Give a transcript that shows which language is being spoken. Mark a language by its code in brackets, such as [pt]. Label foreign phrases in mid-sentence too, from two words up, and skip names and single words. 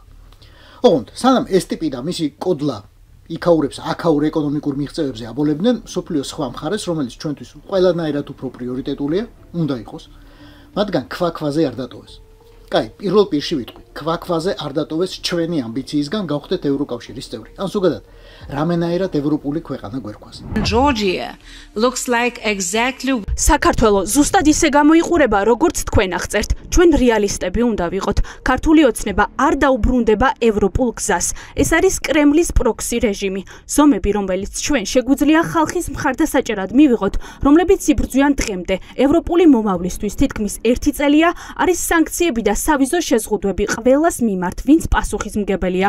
[ka] ოღონდ, სანამ ეს ტიპი და მისი კოდლა იქაურებს აქაურ ეკონომიკურ მიღწევებზე აბოლებდნენ სოფლიოს სხვა მხარეს, რომელიც ჩვენთვის ყველანაირად უფრო პრიორიტეტულია, უნდა იყოს, მათგან ქვაქვაზე არ დატოვეს. კაი, პირველ პირში ვიტყვი, ქვაქვაზე არ დატოვეს ჩვენი ამბიციისგან გავხდეთ ევროკავშირის წევრი. ან ზოგადად, რამენაირად ევროპული ქვეყანა გვერქვას. [en] Georgia looks like exactly [ka] საქართველო ზუსტად ისე გამოიყურება, როგორც თქვენ აღწერთ. ჩვენ რეალისტები უნდა ვიყოთ. ქართული ოცნება არ დაუბრუნდება ევროპულ გზას. ეს არის კრემლის პროქსი რეჟიმი. ზომები, რომელიც ჩვენ შეგვიძლია ხალხის მხარდასაჭერად მივიღოთ, რომლებიც იბრძვიან დღემდე ევროპული მომავლისთვის თითქმის 1 წელია, არის სანქციები და სავიზო შეზღუდვები ყველას მიმართ, ვინც პასუხისმგებელია.